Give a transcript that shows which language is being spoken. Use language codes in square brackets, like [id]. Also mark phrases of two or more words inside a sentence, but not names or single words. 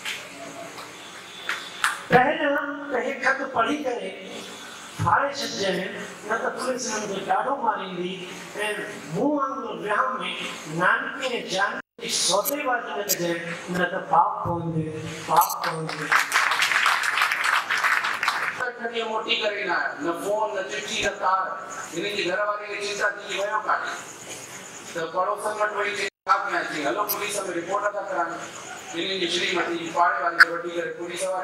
[sd] पहिरियां त हे ख़त पढ़ी करे फाड़े छॾिजांइ न त पुलिस हिननि खे ॾाढो मारींदी ऐं मूं वांगुरु विहांउ में नानकीअ जानकी सौदेबाज़ी न कजांइ न त पाप पवंदे पाप पवंदे ॾींहं मोटी करे न आयो न फोन न चिठी न तार हिननि जी घरवारी खे चिंता थी वियो कान्हे त पड़ोसन वटि वई चई छा कयां चई हलो पुलिस में रिपोर्ट था करायूं हिननि जी श्रीमती पाड़े वारी खे वठी करे पुलिस वारे